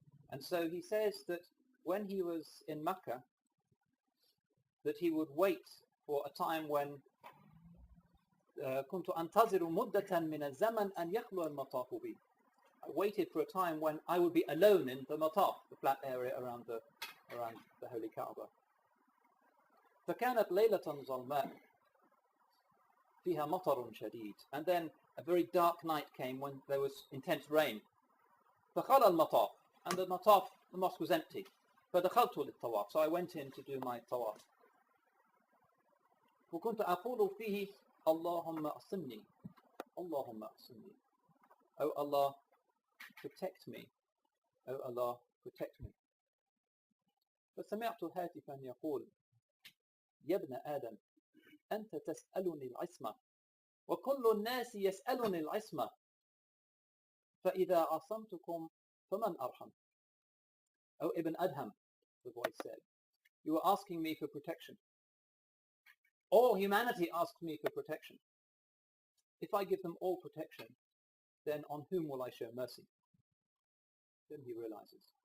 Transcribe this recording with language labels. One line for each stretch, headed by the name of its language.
English: And so he says that when he was in Mecca, that he would wait for a time when
Arabic: كنت أنتظر مدة من الزمن أن يخلو المطاف بي.
English: I waited for a time when I would be alone in the mataf, the flat area around the Holy Kaaba.
Arabic: فكانت ليلة ظلماء فيها مطر شديد.
English: And then a very dark night came when there was intense rain.
Arabic: فخلى المطاف,
English: and the mataf, the mosque was empty.
Arabic: فدخلت للطواف,
English: so I went in to do my tawaf.
Arabic: وكنت أقول فيه اللهم أصمني اللهم أصمني.
English: Oh Allah, protect me. Oh Allah, protect me.
Arabic: فسمعت هاتفا يقول يا ابن آدم أنت تسألني العصمة وكل الناس يسألني العصمة فإذا عصمتكم فمن أرحم.
English: Oh Ibn Adham, the voice said, you are asking me for protection. All humanity asks me for protection. If I give them all protection, then on whom will I show mercy? Then he realizes.